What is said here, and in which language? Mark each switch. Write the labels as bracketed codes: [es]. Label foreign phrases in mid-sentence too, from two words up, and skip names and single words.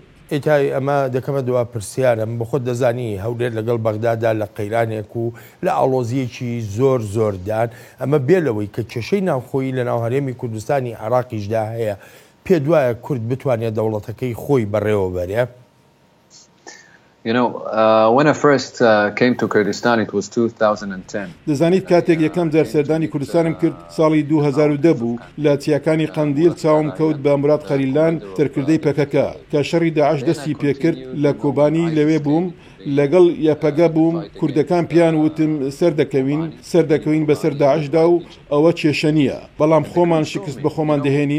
[ckb] ئیتای ئەمە دەکەمە دوا پرسیارم بە خۆت دەزانی هەولێر لەگەڵ بەغدادا لە قەیرانێک و لە ئاڵۆزیەکی زۆردان ئەمە بێلەوەی کە کێشەی ناوخۆیی لە ناو هەرێمی کوردستانی عێراقیشدا هەیە پێ دوایە کورد بتوانێت دەوڵەتەکەی خۆی بەڕێوە بەرێ [en] When I first came to Kurdistan, it was 2010. [ckb] دەزانیت کاتێک یەکەم جار سەردانی کوردستانم کرد ساڵی 2010 بوو لە چیاکانی قەندیل چاوم کەوت بە مراد خەلیلان تەرکردەی پەکەکە کە شەڕی داعش دەستی پێکرد لە کۆبانی لەوێ بووم لەگەڵ یاپەگە بووم کوردەکان پیان وتم سەردەکەوین بەسەر داعشدا و ئەوە کێشە نییە بەڵام خۆمان شکست بە خۆمان دەهێنین